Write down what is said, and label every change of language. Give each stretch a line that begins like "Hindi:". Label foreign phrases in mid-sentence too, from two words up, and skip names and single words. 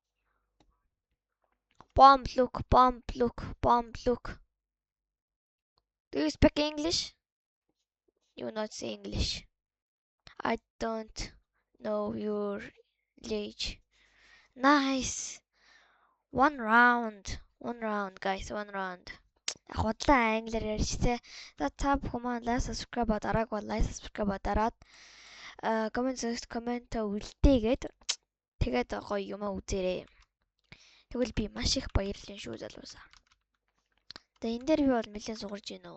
English: Bomb look. Do you speak English? You not say English. I don't know your age. Nice. One round, guys. One round.
Mongolian: Худлаа англиар ярьж тэ. За та бүхэн маань
English: like subscribe
Mongolian: дараагүй бол
English: like subscribe
Mongolian: дараад коммент үлдээгээд тэгээд гоё юм үзээрэй. Тэгвэл би маш их баярлалаа шүү залуусаа. Тэгээ энэ дээр би бол нэлээд сугарж гинөө.